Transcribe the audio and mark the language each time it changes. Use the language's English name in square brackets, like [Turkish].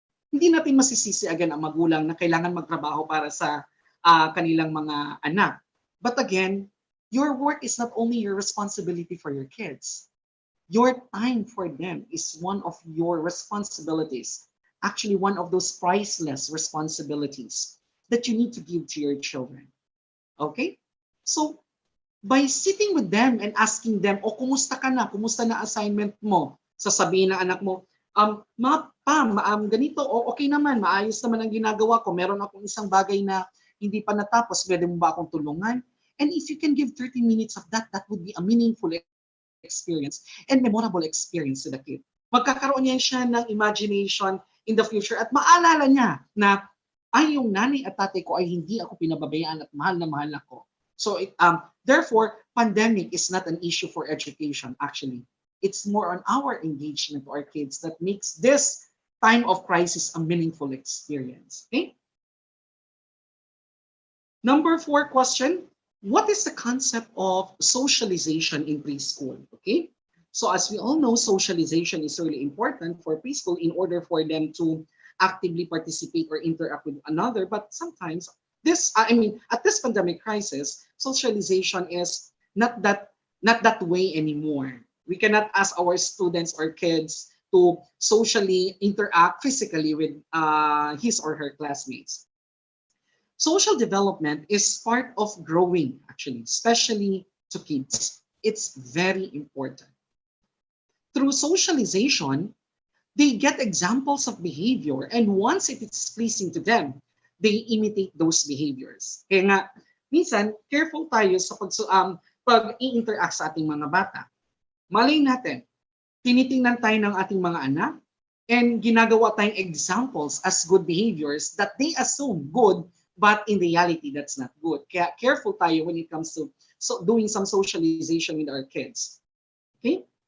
[Filipino] Hindi natin masisisi agad ang magulang na kailangan magtrabaho para sa kanilang mga anak. [English] But again, your work is not only your responsibility for your kids. Your time for them is one of your responsibilities. Actually, one of those priceless responsibilities that you need to give to your children. Okay? So, by sitting with them and asking them, [Filipino] o kumusta ka na? Kumusta na assignment mo? Sasabihin ng anak mo, ma, pa, ganito, okay naman, maayos naman ang ginagawa ko. Meron akong isang bagay na hindi pa natapos, pwede mo ba akong tulungan? [English] And if you can give 30 minutes of that, that would be a meaningful experience and memorable experience to the kid. [Filipino] Magkakaroon yan siya ng imagination [English] in the future [Filipino] at maalala niya na ay yung nanay at tatay ko ay hindi ako pinababayaan at mahal na mahal ako. [English] So therefore, pandemic is not an issue for education actually. It's more on our engagement to our kids that makes this time of crisis a meaningful experience. Okay? Number 4 question, what is the concept of socialization in preschool? Okay, so as we all know, socialization is really important for preschool in order for them to actively participate or interact with another. But sometimes at this pandemic crisis, socialization is not that way anymore. We cannot ask our students or kids to socially interact physically with his or her classmates. Social development is part of growing, actually, especially to kids. It's very important. Through socialization, they get examples of behavior, and once it is pleasing to them, they imitate those behaviors. [Filipino] Kaya nga, minsan, careful tayo sa pag-i-interact sa ating mga bata. Malay natin, tinitingnan tayo ng ating mga anak, [English] and ginagawa tayong examples as good behaviors that they assume good, but in reality, that's not good. Kaya careful tayo when it comes to doing some socialization with our kids. Okay?